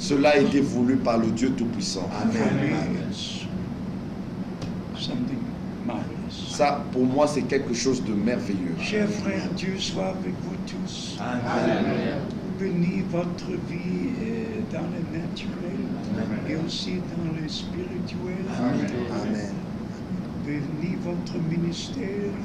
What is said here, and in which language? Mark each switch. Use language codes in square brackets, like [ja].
[fr] Cela a été voulu par le Dieu Tout-Puissant. [en] For me, it's something marvelous. [fr] Ça, pour moi, c'est quelque chose de merveilleux. Chers frères, Dieu soit avec vous tous. Bénis votre vie dans le naturel et aussi dans le spirituel. Amen. Bénis votre ministère